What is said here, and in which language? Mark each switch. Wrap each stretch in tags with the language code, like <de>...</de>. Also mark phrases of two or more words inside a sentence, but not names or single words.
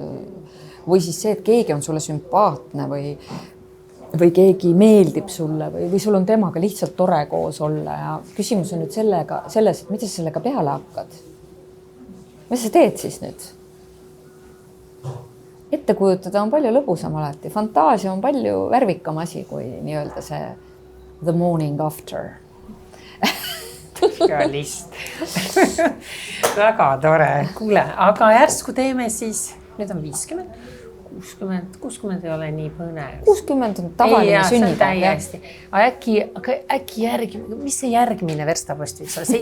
<et>Või siis see, et keegi on sulle sümpaatne või keegi meeldib sulle või sul on temaga lihtsalt tore koos olla ja küsimus on nüüd selles, et mida sa sellega peale hakkad? Mis sa teed siis nüüd? Ette kujutada on palju lõbusam alati. Fantaasia on palju värvikam asi kui nii-öelda see</et> <en>the morning after.</en> <et>Realist. Väga tore. Kuule, aga järsku teeme siis, nüüd on 50. 60 ei ole nii põnev. 60 on tavaline sünnipäev. Täiesti. Äkki mis see järgmine verstapost võiks olla?</et>